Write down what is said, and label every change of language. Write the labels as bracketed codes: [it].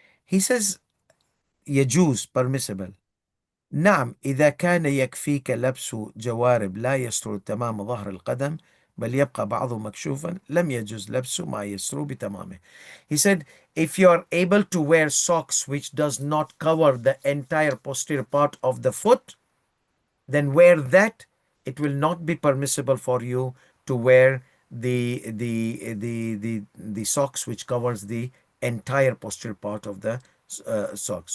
[en] He says يجوز, permissible. [ar] نعم إذا كان يكفيك لبس جوارب لا يستر تمام ظهر القدم بل يبقى بعضه مكشوفا لم يجوز لبس ما يستر بتمامه. [en] He said, if you are able to wear socks which does not cover the entire posterior part of the foot, then wear that. It will not be permissible for you to wear the socks which covers the entire posterior part of the socks.